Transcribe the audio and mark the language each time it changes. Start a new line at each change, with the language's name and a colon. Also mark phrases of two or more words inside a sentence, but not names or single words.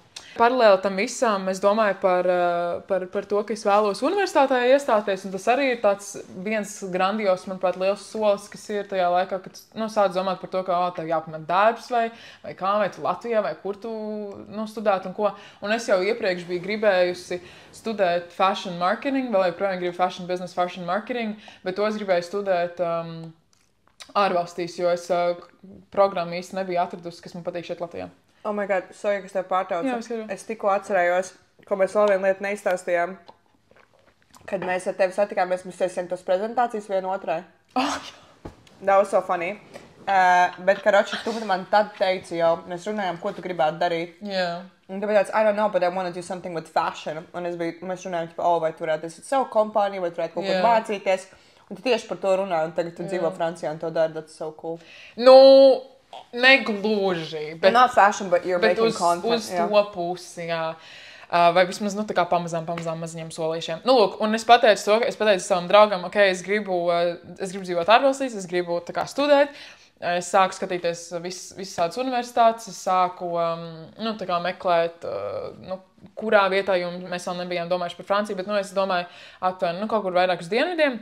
Latvian: Paralēli tam visam, es domāju par to, ka es vēlos universitātē iestāties, un tas arī ir tāds viens grandios, manuprāt, liels solis, kas ir tajā laikā, kad sāc domāt par to, ka tev jāpamet darbs vai kā, vai tu Latvijā, vai kur tu studēt un ko. Un es jau iepriekš biju gribējusi studēt
English: fashion marketing,
Latvian: vēl joprojām gribu
English: fashion business, fashion marketing,
Latvian: bet to es gribēju studēt ārvalstīs, jo es programmu īsti nebiju atradusi, kas man patīk šeit Latvijā.
English: Oh my God, sorry,
Latvian: kas tev pārtrauca. Jā, es tikko atcerējos, ko mēs vēl vienu lietu neizstāstījām. Kad mēs ar tevi satikāmies, mēs taisījām tos prezentācijas vienotrai.
English: Oh, That was so funny.
Latvian: Bet, karoči, tu man tad teici jau, mēs runājām, ko tu gribētu darīt.
English: Yeah.
Latvian: Un tāpēc tāds,
English: I don't know, but I want to do something with fashion.
Latvian: Un mēs runājām, vai tu varētu taisīt savu kompāniju, vai tu varētu kaut ko mācīties. Un tu tieši par to runāji, un tagad tu dzīvo Francijā un to dari,
English: that's so cool.
Latvian: Negluži, bet
English: not fashion, but you're making content.
Latvian: Uz to pusi, jā. Vai vismaz, tā kā pamazām maziņiem solīšiem. Lūk, un es pateicu savam draugam, es gribu dzīvot ārvalstīs, es gribu tā kā studēt. Es sāku skatīties visas tādas universitātes, es sāku tā kā meklēt, kurā vietā, jo mēs vēl nebijām domājuši par Franciju, bet, es domāju, aptuveni, kaut kur vairāk uz dienvidiem.